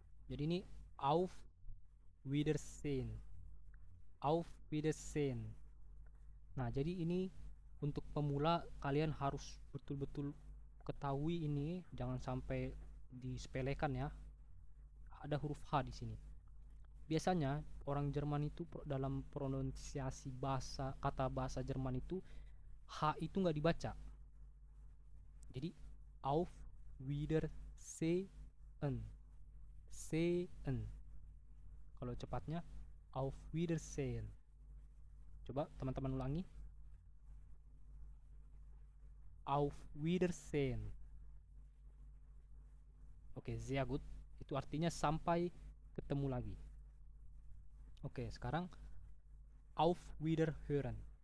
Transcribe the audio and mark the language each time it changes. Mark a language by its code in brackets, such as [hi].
[id] Jadi ini [de] auf Wiedersehen. Auf Wiedersehen. [id] Nah, jadi ini untuk pemula kalian harus betul-betul ketahui ini, jangan sampai disepelekan ya. Ada huruf H di sini. Biasanya orang Jerman itu dalam pronunciasi kata bahasa Jerman itu H itu nggak dibaca. [de] Jadi auf Wiedersehen. Sehen. [id] Kalau cepatnya [de] auf Wiedersehen. [id] Coba teman-teman ulangi. [de] Auf Wiedersehen. Oke, sehr gut. [id] Itu artinya sampai ketemu lagi. Oke, sekarang [de] auf Wiederhören.